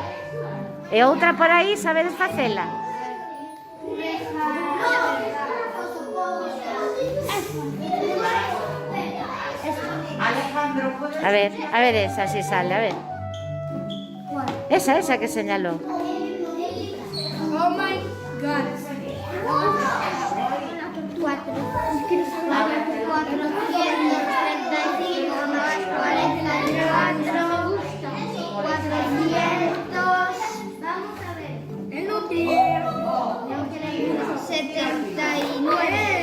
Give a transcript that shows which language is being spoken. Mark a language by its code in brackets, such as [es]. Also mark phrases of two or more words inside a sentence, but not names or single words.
[gl] E outra por aí, sabedes facela? [es] A ver esa, si sale, a ver. Esa que señaló. [en] Oh my God. [es] 435 más 44, 400. Vamos a ver. El núcleo. 79.